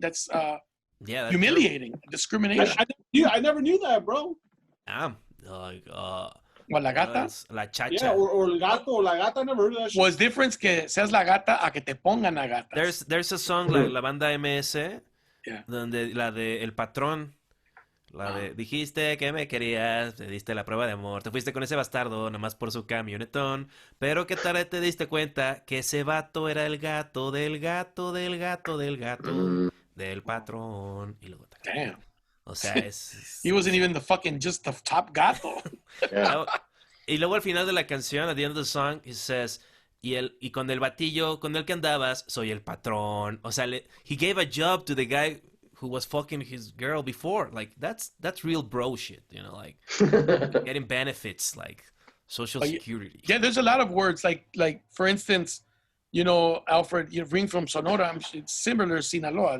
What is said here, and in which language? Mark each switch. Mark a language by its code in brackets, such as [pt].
[en] That's humiliating, discrimination. I never knew that, bro. Like what, la gata? [es] La chacha. [en] Yeah, or el gato or la gata. I never heard of that shit. Well, it's different [es] que seas la gata a que te pongan la gata. [en] There's a song like La Banda MS. [es] Donde la de El Patrón, la de dijiste que me querías, te diste la prueba de amor, te fuiste con ese bastardo nomás por su camionetón, pero que tarde te diste cuenta que ese vato era el gato del gato del gato del gato del patrón. Y luego [en] damn. [es] O sea, [en] he wasn't even the fucking just the top gato. Yeah. [es] Y luego al final de la canción, [en] at the end of the song, [es] he says, y con el batillo con el que andabas, soy el patrón. O sea, [en] he gave a job to the guy who was fucking his girl before. Like, that's real bro shit, like getting benefits, like social security. Yeah, there's a lot of words, like for instance, Alfred, you bring from Sonora, it's similar to Sinaloa.